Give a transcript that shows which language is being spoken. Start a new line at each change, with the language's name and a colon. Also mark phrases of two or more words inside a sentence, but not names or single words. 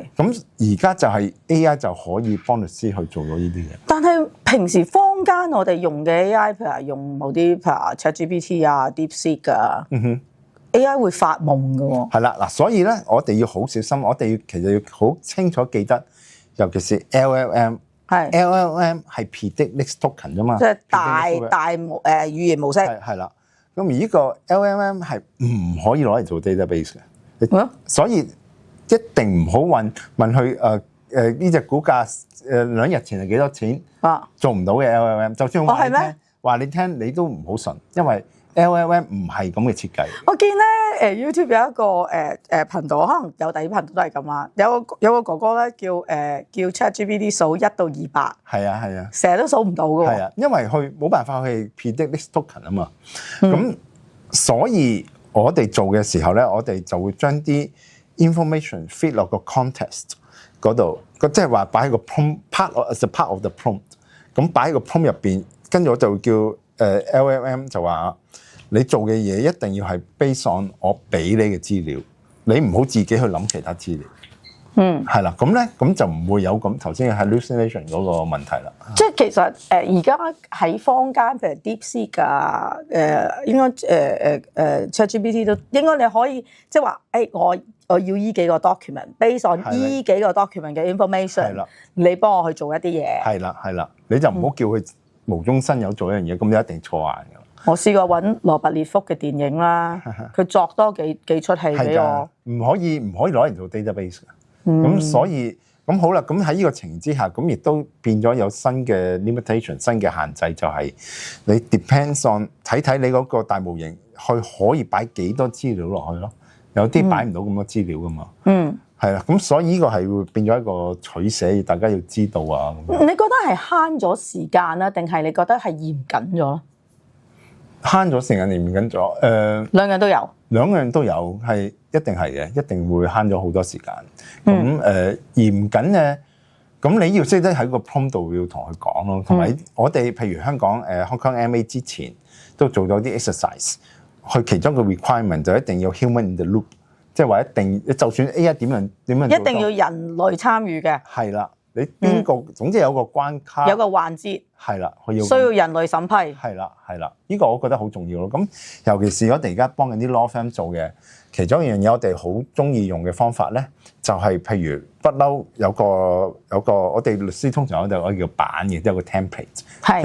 Cantonese: 咁而家就係 AI 就可以幫律師去做到呢啲嘢。但係平時坊間我哋用嘅 AI，譬如用某啲譬如 ChatGPT 啊、DeepSeek 啊，AI 會發夢㗎喎。係啦，嗱，所以咧，我哋要好小心，我哋其實要好清楚記得，尤其是 LLM 係
English: predict next token
Cantonese: 啫嘛，即係大語言模式。係啦。咁而呢個 LLM 係唔可以攞嚟做 database 嘅，所以一定唔好問佢呢隻股價2日前係幾多錢，做唔到嘅 LLM。就算話你聽，你都唔好信，因為 LLM 唔係咁嘅設計。我見咧YouTube 有一個頻道，可能有第二啲頻道都係咁啊。有個哥哥咧叫 ChatGPT 數1到200。係啊，成日都數唔到㗎喎。係啊，因為佢冇辦法去
English: predict next token
Cantonese: 啊嘛。咁所以我哋做嘅時候咧，我哋就會將啲
English: information fit
Cantonese: 落個 context 嗰度，即係話擺喺個 prompt
English: as a part of the prompt。
Cantonese: 咁擺喺個 prompt 入邊，跟住我就叫LLM 就話你做嘅嘢一定要係
English: based on
Cantonese: 我俾你嘅資料，你唔好自己去諗其他資料。係啦，咁就唔會有咁頭先 hallucination 嗰個問題啦。即係其實而家喺坊間，譬如 DeepSeek 啊，應該ChatGPT 都應該你可以即係話我要依幾個 document，
English: based on
Cantonese: 依幾個 document 嘅 information，你幫我去做一啲嘢。係啦，你就唔好叫佢無中生有做一樣嘢，咁你一定錯硬㗎。我試過揾羅拔列福嘅電影啦，佢作多幾出戲俾我。唔可以攞嚟做 database 㗎。咁所以咁好啦，咁喺呢個情形之下，咁亦都變咗有新嘅 limitation， 新嘅限制，就係你
English: depends on
Cantonese: 睇你嗰個大模型，可以擺幾多資料落去咯。有啲擺唔到咁多資料噶嘛。係啦，咁所以呢個係會變咗一個取捨，大家要知道啊。你覺得係慳咗時間啦，定係你覺得係嚴謹咗？慳咗時間定嚴謹咗？兩樣都有。兩樣都有，係一定係嘅，一定會慳咗好多時間。咁嚴謹嘅，咁你要識得喺個 prompt 度要同佢講咯。同埋我哋譬如香港Hong Kong MA 之前都做咗啲 exercise， 佢其中個 requirement 就一定要
English: human in the loop，
Cantonese: 即係話一定就算 AI 點樣一定要人類參與嘅。係啦，你邊個總之有個關卡，有個環節。係啦，佢需要人類審批。係啦，呢個我覺得好重要咯。咁尤其是我哋而家幫緊啲 law firm 做嘅，其中一樣嘢我哋好中意用嘅方法咧，就係譬如不嬲有個我哋律師通常我哋叫版嘅，即係有個 template。係。